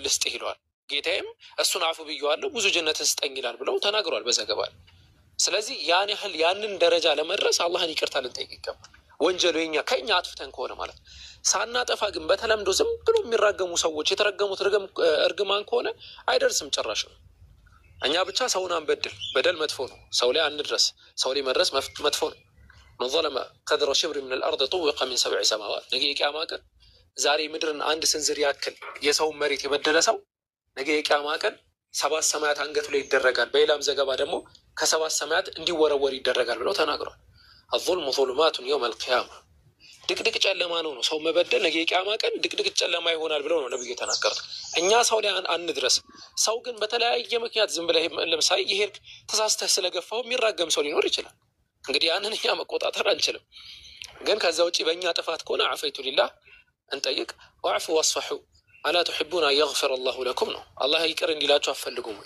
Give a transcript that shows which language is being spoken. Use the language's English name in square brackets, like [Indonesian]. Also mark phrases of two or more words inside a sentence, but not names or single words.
[Amharic] ልስጥህ ይለዋል። ጌታዬም እሱን አፉ ብዬዋለሁ ብዙ ጀነትን ስጠኝ ይላል ብለው ተናግሯል በዘገባ። ስለዚህ ያን ያህል ያንን ደረጃ ለመድረስ አላህን ይቅርታ ልንጠይቅ ይገባል። ወንጀሉ ከኛ አጥፍተን ከሆነ ማለት ሳናጠፋ ግን በተለምዶ ዝም ብሎ የሚራገሙ ሰዎች የተረገሙት እርግማን ከሆነ አይደርስም ጭራሽ ነው። እኛ ብቻ ሰውን አንበድል፣ በደል መጥፎ ነው። ሰው ላይ አንድረስ፣ ሰው ላይ መድረስ መጥፎ ነው። መን [Arabic] ظلم قدر شبر من الارض طوق من 7 سماوات [Amharic] ነገ የቂያማ ቀን ዛሬ ምድርን አንድ ስንዝር ያክል የሰው መሬት የበደለ ሰው ነገ የቂያማ ቀን 7 ሰማያት አንገቱ ላይ ይደረጋል። በሌላም ዘገባ ደግሞ ከ7 ሰማያት እንዲወረወር ይደረጋል ብለው ተናግሯል። [Arabic] الظلم ظلمات يوم القيامة [Amharic] ድቅድቅ ጨለማ ነው ሰው መበደል ነገ የቂያማ ቀን ድቅድቅ ጨለማ ይሆናል ብለው ነው ነብዩ የተናገሩት። እኛ ሰው ላይ አንድረስ። ሰው ግን በተለያየ ምክንያት ዝም ብለህ ለምሳሌ ይሄርክ ተሳስተህ ስለገፋው የሚራገም ሰው ሊኖር ይችላል። እንግዲህ ያንን እኛ መቆጣጠር አንችልም። ግን ከዛ ውጪ በእኛ ጥፋት ከሆነ አፈይቱ ሊላህ እንጠይቅ። [Arabic] واعفوا واصفحوا ألا تحبون يغفر الله لكم [Amharic] ነው። አላህ ይቅር እንዲላችሁ አትፈልጉም ወይ?